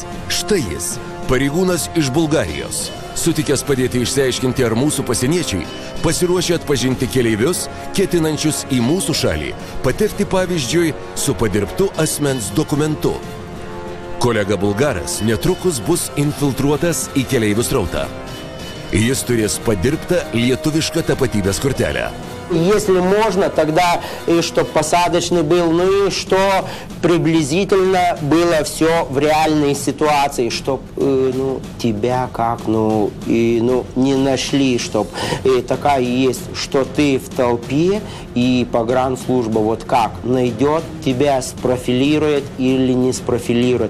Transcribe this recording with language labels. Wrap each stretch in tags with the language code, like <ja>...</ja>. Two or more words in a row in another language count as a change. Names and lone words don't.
<lt>Štai jis, pareigūnas iš Bulgarijos. Sutikęs padėti išsiaiškinti, ar mūsų pasieniečiai pasiruošę atpažinti keleivius, ketinančius į mūsų šalį, patekti pavyzdžiui su padirbtu asmens dokumentu. Kolega bulgaras netrukus bus infiltruotas į keleivių srautą. Jis turės padirbtą lietuvišką tapatybės kortelę.</lt> <ru>Если можно, тогда, чтобы посадочный был, ну и что приблизительно было все в реальной ситуации, чтобы тебя как, не нашли, чтобы такая есть, что ты в толпе, и погранслужба вот как найдет, тебя спрофилирует или не спрофилирует.</ru>